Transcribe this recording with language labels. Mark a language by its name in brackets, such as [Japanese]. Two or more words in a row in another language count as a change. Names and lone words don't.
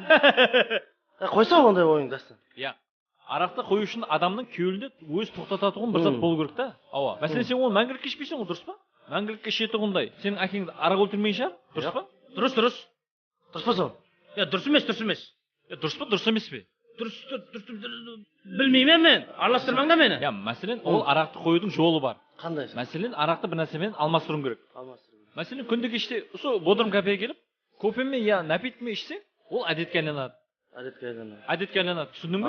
[Kara-Kalpak] Қойса ондай ойың Дастан. Я. Арақты қою үшін адамның кеуілінде өз тоқтататұғын бір зат болу керек та. Ава. Мәселен сен оны мәңгілікке ішпейсің ғой, дұрыс па? Мәңгілікке ішетұғындай. Сенің әкеңді арақ өлтірмей шығар, дұрыс па? Дұрыс. Дұрыс па сол? Дұрыс емес. Дұрыс па, дұрыс емес пе? [Uzbek] Bilmeymen men. Aralashtirmangda meni. Ya masalan, ol araqni qo'yuding yo'li bor. Qanday? Masalan, araqni bir narsa bilan almashtiruv kerak. Masalan, kundagi ishda shu bodrum kafega kelib, ko'pimi yo napitmi ichsang, ol odatga aylanadi. Odatga aylanadi. Tushundingmi?